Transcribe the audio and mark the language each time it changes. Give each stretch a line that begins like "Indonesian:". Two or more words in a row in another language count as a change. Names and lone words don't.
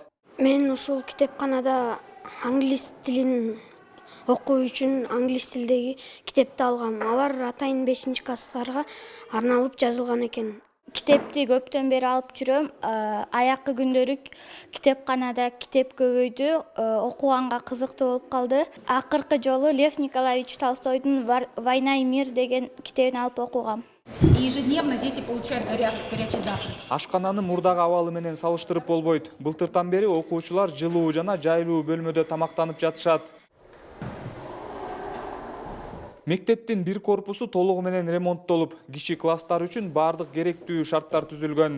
Kyrgyz: Мен ушул китепканада англис тилин окуу үчүн англис тилдеги китепти алгам. Алар атайын 5-класстарга арналып жазылган экен. Китепти көптөн бери алып жүрөм. Аяккы күндөрү китепканада китеп көбөйдү, окуганга кызыктуу болуп калды. Акыркы жолу Лев Николаевич Толстойдун «Война и мир» деген китебин алып окугам.
Russian: Ежедневно дети получают горячий завтрак.
Kyrgyz: Ашкананы мурдагы абалы менен салыштырып болбойт. Былтыртан бери окуучулар жылуу жана жайлуу бөлмөдө тамактанып жатышат. Мектептин бир корпусу толугу менен ремонттолуп, кичи класстар үчүн бардык керектүү шарттар түзүлгөн.